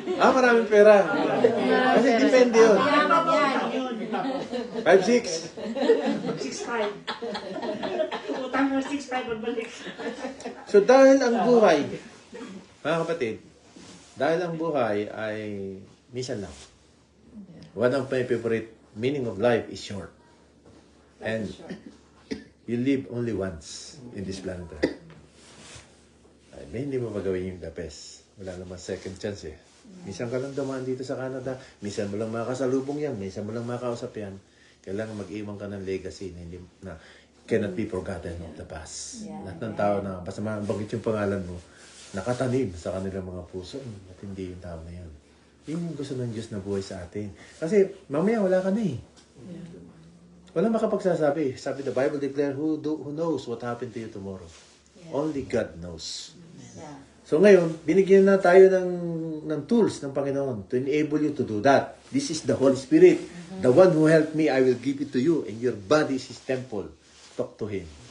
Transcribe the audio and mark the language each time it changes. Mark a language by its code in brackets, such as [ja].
[tl] Maraming pera. Kasi depende yun. Yaman yan. 5'6". 6'5". Utang mo 6'5", magbalik. So dahil ang buhay, mga kapatid, dahil ang buhay ay minsan lang. [en] One of my favorite meaning of life is short. And you live only once in this planet Earth. [tl] Ay, may hindi mo magawin yung [en] the best. [tl] Wala naman second chance eh. Minsan ka lang dumaan dito sa Canada, minsan mo lang makasalubong yan, minsan mo lang makausap yan. Kailangan mag-iwan ka ng legacy na, hindi, na [en] cannot be forgotten of the past. [tl] Lahat ng tao na, basta mabanggit yung pangalan mo, nakatanim sa kanilang mga puso at hindi yung tao na yun. Yun yung gusto ng Diyos na buhay sa atin. Kasi mamaya wala ka na eh. Walang makapagsasabi. Sabi [en] the Bible declare, who knows what happened to you tomorrow? Only God knows. Yeah. [tl] So ngayon, binigyan na tayo ng tools ng Panginoon [en] to enable you to do that. This is the Holy Spirit. The one who helped me, I will give it to you. And your body is His temple. Talk to Him.